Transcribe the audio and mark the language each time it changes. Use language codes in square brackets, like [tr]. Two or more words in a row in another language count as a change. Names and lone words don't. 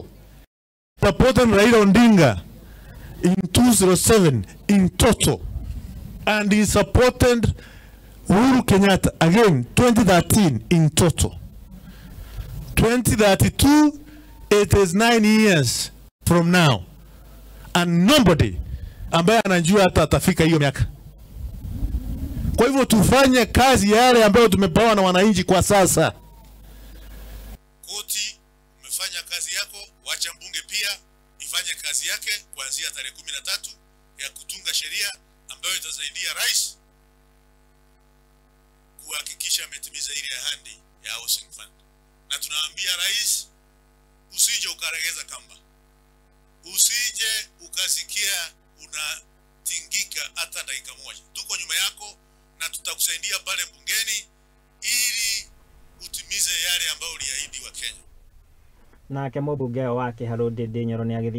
[en] Supported Raila Odinga in 2007 in total. And he supported Uhuru Kenyatta again 2013 in total. 2032, it is 9 years from now. And nobody [sw] ambaye anajua hata atafika hiyo miaka. Kwa hivyo tufanye kazi yale ambayo tumepewa na wananchi kwa sasa. Koti umefanya kazi yako, wacha mbunge pia ifanye kazi yake kuanzia tarehe 13 ya kutunga sheria ambayo itasaidia rais kuhakikisha ametimiza ile ahadi ya [en] housing fund. [sw] Na tunaambia rais, usije ukaregeza kamba. Usije ukasikia unatingika hata dakika moja. Tuko nyuma yako na tutakusaidia pale bungeni ili utimize yale ambayo uliahidi wa Kenya. [ki] Nake mũmbunge wake Harũndĩ Nyoro nĩ agĩthinga